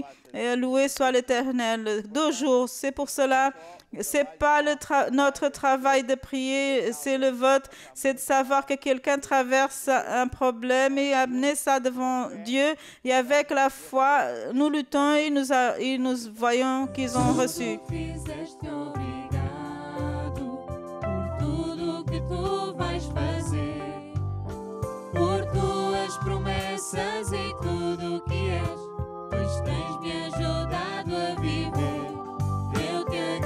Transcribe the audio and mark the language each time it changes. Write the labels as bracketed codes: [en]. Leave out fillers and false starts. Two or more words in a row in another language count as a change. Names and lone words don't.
[fr] Et loué soit l'Éternel. 2 jours, c'est pour cela. C'est pas notre travail de prier, c'est le vote, c'est de savoir que quelqu'un traverse un problème et amener ça devant Dieu. Et avec la foi, nous luttons et nous voyons qu'ils ont reçu. [pt] Pois tens me ajudado a viver, eu te